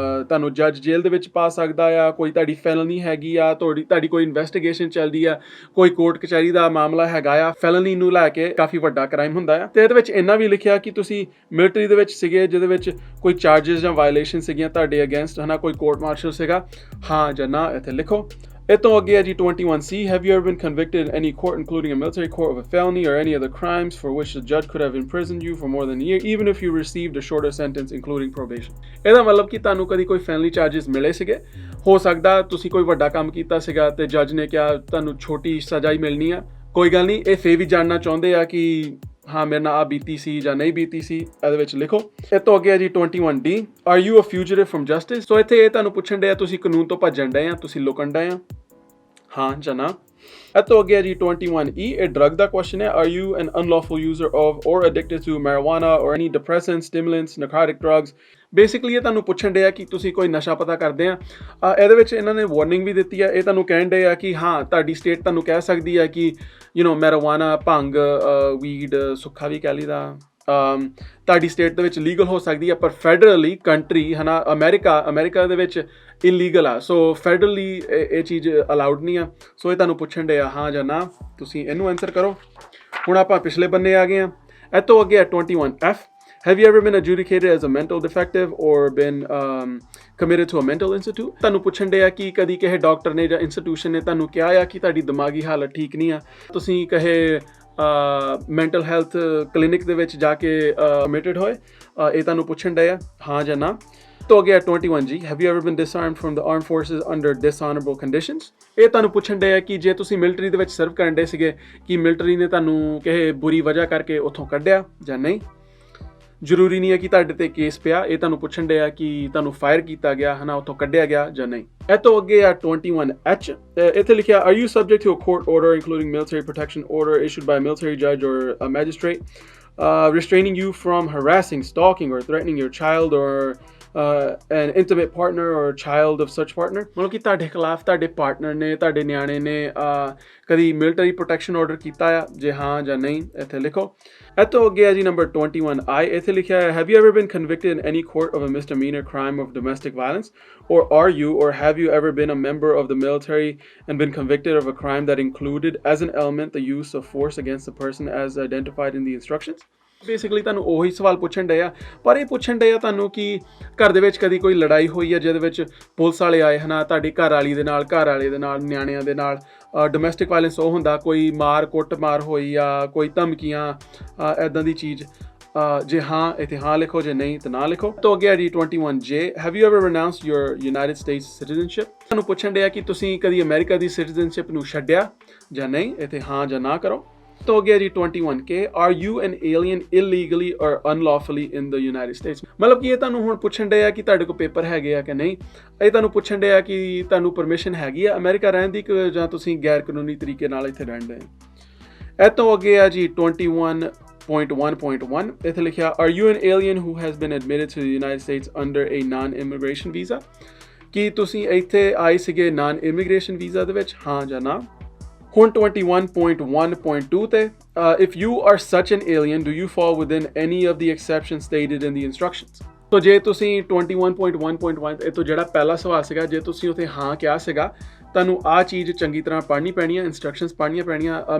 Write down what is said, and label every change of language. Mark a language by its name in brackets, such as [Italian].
[Punjabi] ਤੁਹਾਨੂੰ ਜੱਜ ਜੇਲ੍ਹ ਦੇ ਵਿੱਚ ਪਾ ਸਕਦਾ ਆ, ਕੋਈ ਤੁਹਾਡੀ ਫੈਲਨੀ ਹੈਗੀ ਆ, ਤੁਹਾਡੀ ਕੋਈ ਇਨਵੈਸਟੀਗੇਸ਼ਨ ਚੱਲਦੀ ਆ, ਕੋਈ ਕੋਰਟ ਕਚਹਿਰੀ ਦਾ ਮਾਮਲਾ ਹੈਗਾ ਆ, ਫੈਲਨੀ ਨੂੰ ਲੈ ਕੇ ਕਾਫੀ ਵੱਡਾ ਕ੍ਰਾਈਮ ਹੁੰਦਾ ਆ। ਤੇ ਇਹਦੇ ਵਿੱਚ ਇੰਨਾ ਵੀ ਲਿਖਿਆ ਕਿ ਤੁਸੀਂ ਮਿਲਟਰੀ ਦੇ ਵਿੱਚ ਸੀਗੇ, ਜਿਹਦੇ ਵਿੱਚ ਕੋਈ ਚਾਰਜਸ ਜਾਂ ਵਾਇਲੇਸ਼ਨ ਸੀਗੀਆਂ ਤੁਹਾਡੇ ਅਗੇਂਸਟ, ਹੈ ਨਾ, ਕੋਈ ਕੋਰਟ ਮਾਰਸ਼ਲ ਸੀਗਾ, ਹਾਂ ਜਾਂ ਨਾ ਇੱਥੇ ਲਿਖੋ। ਇਹ ਤੋਂ ਅੱਗੇ ਹੈ ਜੀ [English] 21C, have you ever been convicted in any court including a military court of a felony or any other crimes for which the judge could have imprisoned you for more than a year even if you received a shorter sentence including probation। [Punjabi] ਇਹਦਾ ਮਤਲਬ ਕਿ ਤੁਹਾਨੂੰ ਕਦੀ ਕੋਈ family charges ਮਿਲੇ ਸੀਗੇ, ਹੋ ਸਕਦਾ ਤੁਸੀਂ ਕੋਈ ਵੱਡਾ ਕੰਮ ਕੀਤਾ ਸੀਗਾ ਤੇ ਜੱਜ ਨੇ ਕਿਹਾ ਤੁਹਾਨੂੰ ਛੋਟੀ ਸਜ਼ਾ ਹੀ ਮਿਲਣੀ ਆ। ਕੋਈ ਗੱਲ ਨਹੀਂ, ਇਹ ਫੇਰ ਵੀ ਜਾਣਨਾ ਚਾਹੁੰਦੇ ਆ ਕਿ ਹਾਂ ਮੇਰੇ ਨਾਲ ਆ ਬੀਤੀ ਸੀ ਜਾਂ ਨਹੀਂ ਬੀਤੀ ਸੀ, ਇਹਦੇ ਵਿੱਚ ਲਿਖੋ। ਇਹ ਤੋਂ ਅੱਗੇ ਹੈ ਜੀ 21D, [English] Are you a fugitive from justice. [Punjabi] ਸੋ ਇੱਥੇ ਇਹ ਤੁਹਾਨੂੰ ਪੁੱਛਣ ਡਏ ਆ ਤੁਸੀਂ ਕਾਨੂੰਨ ਤੋਂ ਭੱਜਣ ਡਏ ਆ, ਤੁਸੀਂ ਲੁਕਣ ਡਏ ਆ, ਹਾਂ ਜਾਂ ਨਾ। ਇਹ ਤੋਂ ਅੱਗੇ ਹੈ ਜੀ 21E, ਇਹ ਡਰਗ ਦਾ ਕੁਐਸਚਨ ਹੈ, [English] Are you an unlawful user of or addicted to marijuana or any depressants, stimulants, narcotic drugs. [Punjabi] ਬੇਸਿਕਲੀ ਇਹ ਤੁਹਾਨੂੰ ਪੁੱਛਣ ਡਏ ਆ ਕਿ ਤੁਸੀਂ ਕੋਈ ਨਸ਼ਾ ਪਤਾ ਕਰਦੇ ਆ। ਇਹਦੇ ਵਿੱਚ ਇਹਨਾਂ ਨੇ ਵਾਰਨਿੰਗ ਵੀ ਦਿੱਤੀ ਆ, ਇਹ ਤੁਹਾਨੂੰ ਕਹਿਣ ਡਏ ਆ ਕਿ ਹਾਂ ਤੁਹਾਡੀ ਸਟੇਟ ਤੁਹਾਨੂੰ ਕਹਿ ਸਕਦੀ ਆ ਕਿ ਮੈਰੀਜੁਆਨਾ, ਭੰਗ, ਵੀਡ, ਸੁੱਖਾ ਵੀ ਕਹਿ ਲਈਦਾ, ਤੁਹਾਡੀ ਸਟੇਟ ਦੇ ਵਿੱਚ ਲੀਗਲ ਹੋ ਸਕਦੀ ਆ, ਪਰ ਫੈਡਰਲੀ ਕੰਟਰੀ, ਹੈ ਨਾ, ਅਮਰੀਕਾ ਦੇ ਵਿੱਚ ਇਲੀਗਲ ਆ। ਸੋ ਫੈਡਰਲੀ ਇਹ ਚੀਜ਼ ਅਲਾਉਡ ਨਹੀਂ ਆ। ਸੋ ਇਹ ਤੁਹਾਨੂੰ ਪੁੱਛਣ ਡਏ ਆ ਹਾਂ ਜਾਂ ਨਾ, ਤੁਸੀਂ ਇਹਨੂੰ ਆਨਸਰ ਕਰੋ। ਹੁਣ ਆਪਾਂ ਪਿਛਲੇ ਬੰਨੇ ਆ ਗਏ ਆ। ਇਹ ਤੋਂ ਅੱਗੇ ਆ [English] 21F, have you ever been adjudicated as a mental defective or been committed to a mental institute। [Punjabi] ਤੁਹਾਨੂੰ ਪੁੱਛਣ ਡਏ ਆ ਕਿ ਕਦੀ ਕਿਸੇ ਡਾਕਟਰ ਨੇ ਜਾਂ ਇੰਸਟੀਟਿਊਸ਼ਨ ਨੇ ਤੁਹਾਨੂੰ ਕਿਹਾ ਆ ਕਿ ਤੁਹਾਡੀ ਦਿਮਾਗੀ ਹਾਲਤ ਠੀਕ ਨਹੀਂ ਆ, ਤੁਸੀਂ ਕਹੇ ਮੈਂਟਲ ਹੈਲਥ ਕਲੀਨਿਕ ਦੇ ਵਿੱਚ ਜਾ ਕੇ ਐਡਮਿਟਡ ਹੋਏ, ਇਹ ਤੁਹਾਨੂੰ ਪੁੱਛਣ ਡਏ ਆ ਹਾਂ ਜਾਂ ਨਾ। ਤੋਂ ਅੱਗੇ [English] 21G, have you ever been disarmed from the armed forces under dishonorable conditions। [Punjabi] ਇਹ ਤੁਹਾਨੂੰ ਪੁੱਛਣ ਡਏ ਆ ਕਿ ਜੇ ਤੁਸੀਂ ਮਿਲਟਰੀ ਦੇ ਵਿੱਚ ਸਰਵ ਕਰਨ ਡਏ ਸੀਗੇ, ਕਿ ਮਿਲਟਰੀ ਨੇ ਤੁਹਾਨੂੰ ਕਿਸੇ ਬੁਰੀ ਵਜ੍ਹਾ ਕਰਕੇ ਉੱਥੋਂ ਕੱਢਿਆ ਜਾਂ ਨਹੀਂ। ਜ਼ਰੂਰੀ ਨਹੀਂ ਹੈ ਕਿ ਤੁਹਾਡੇ ਤੇ ਕੇਸ ਪਿਆ, ਇਹ ਤੁਹਾਨੂੰ ਪੁੱਛਣ ਡਏ ਆ ਕਿ ਤੁਹਾਨੂੰ ਫਾਇਰ ਕੀਤਾ ਗਿਆ, ਹੈ ਨਾ, ਉੱਥੋਂ ਕੱਢਿਆ ਗਿਆ ਜਾਂ ਨਹੀਂ। ਇਹ ਤੋਂ ਅੱਗੇ ਆ 21H, ਇੱਥੇ ਲਿਖਿਆ [English] are you subject to a court order including military protection order issued by military ਜੱਜ ਔਰ magistrate restraining you from harassing, stalking or threatening your child or an intimate partner or child of such partner, [Punjabi] ਮਤਲਬ ਕਿ ਤੁਹਾਡੇ ਖਿਲਾਫ ਤੁਹਾਡੇ partner ਨੇ, ਤੁਹਾਡੇ ਨਿਆਣੇ ਨੇ ਕਦੀ ਮਿਲਟਰੀ ਪ੍ਰੋਟੈਕਸ਼ਨ ਆਰਡਰ ਕੀਤਾ ਆ, ਜੇ ਹਾਂ ਜਾਂ ਨਹੀਂ ਇੱਥੇ ਲਿਖੋ। ਇਹ ਤੋਂ ਅੱਗੇ ਹੈ ਜੀ ਨੰਬਰ 21I, ਇੱਥੇ ਲਿਖਿਆ ਹੈ [English] have you ever been convicted in any court of a misdemeanor crime of domestic violence, or are you or have you ever been a member of the military and been convicted of a crime that included as an element the use of force against the person as identified in the instructions? [Punjabi] Basically ਤੁਹਾਨੂੰ ਉਹੀ ਸਵਾਲ ਪੁੱਛਣ ਡਏ ਆ, ਪਰ ਇਹ ਪੁੱਛਣ ਡਏ ਆ ਤੁਹਾਨੂੰ ਕਿ ਘਰ ਦੇ ਵਿੱਚ ਕਦੀ ਕੋਈ ਲੜਾਈ ਹੋਈ ਹੈ ਜਿਹਦੇ ਵਿੱਚ ਪੁਲਿਸ ਵਾਲੇ ਆਏ ਹਨ, ਤੁਹਾਡੀ ਘਰ ਵਾਲੀ ਦੇ ਨਾਲ, ਘਰ ਵਾਲੇ ਦੇ ਨਾਲ, ਨਿਆਣਿਆਂ ਦੇ ਨਾਲ। ਡੋਮੈਸਟਿਕ ਵਾਇਲੈਂਸ ਉਹ ਹੁੰਦਾ ਕੋਈ ਮਾਰ ਕੁੱਟ ਮਾਰ ਹੋਈ ਆ, ਕੋਈ ਧਮਕੀਆਂ, ਇੱਦਾਂ ਦੀ ਚੀਜ਼। ਜੇ ਹਾਂ ਇੱਥੇ ਹਾਂ ਲਿਖੋ, ਜੇ ਨਹੀਂ ਤਾਂ ਨਾ ਲਿਖੋ। ਤੋਂ ਅੱਗੇ ਜੀ 21J, [English] have you ever renounced your United States citizenship? [Punjabi] ਤੁਹਾਨੂੰ ਪੁੱਛਣ ਡਿਆ ਕਿ ਤੁਸੀਂ ਕਦੀ ਅਮਰੀਕਾ ਦੀ ਸਿਟੀਜ਼ਨਸ਼ਿਪ ਨੂੰ ਛੱਡਿਆ ਜਾਂ ਨਹੀਂ, ਇੱਥੇ ਹਾਂ ਜਾਂ ਨਾ ਕਰੋ। ਤੋਂ ਅੱਗੇ ਜੀ [English] 21K, are you an alien illegally or unlawfully in the United States? [Punjabi] ਮਤਲਬ ਕਿ ਇਹ ਤੁਹਾਨੂੰ ਹੁਣ ਪੁੱਛਣ ਡਿਆ ਕਿ ਤੁਹਾਡੇ ਕੋਲ ਪੇਪਰ ਹੈਗੇ ਆ ਕਿ ਨਹੀਂ। ਇਹ ਤੁਹਾਨੂੰ ਪੁੱਛਣ ਡਿਆ ਕਿ ਤੁਹਾਨੂੰ ਪਰਮਿਸ਼ਨ ਹੈਗੀ ਆ ਅਮਰੀਕਾ ਰਹਿਣ ਦੀ, ਜਾਂ ਤੁਸੀਂ ਗੈਰ ਕਾਨੂੰਨੀ ਤਰੀਕੇ ਨਾਲ ਇੱਥੇ ਰਹਿੰਦੇ ਹੋ। ਇਹ ਤੋਂ ਅੱਗੇ ਆ ਜੀ 21.1.1, ਇੱਥੇ ਲਿਖਿਆ [English] are you an alien who has been admitted to the United States under a non-immigration visa? [Punjabi] ਕੀ ਤੁਸੀਂ ਇੱਥੇ ਆਏ ਸੀਗੇ non-immigration visa ਦੇ ਵਿੱਚ, ਹਾਂ ਜਾਂ ਨਾ। ਹੁਣ [English] 21.1.2 ਤੇ if you are such an alien, do you fall within any of the exceptions stated in the instructions? [Punjabi] ਤੋ ਜੇ ਤੁਸੀਂ 21.1.1 ਇਹ ਤੋਂ ਜਿਹੜਾ ਪਹਿਲਾ ਸਵਾਲ ਸੀਗਾ, ਜੇ ਤੁਸੀਂ ਉੱਥੇ ਹਾਂ ਕਿਹਾ ਸੀਗਾ, ਤੁਹਾਨੂੰ ਆਹ ਚੀਜ਼ ਚੰਗੀ ਤਰ੍ਹਾਂ ਪੜ੍ਹਨੀ ਪੈਣੀ ਹੈ, ਇੰਸਟਰਕਸ਼ਨਸ ਪੜ੍ਹਨੀਆਂ ਪੈਣੀਆਂ।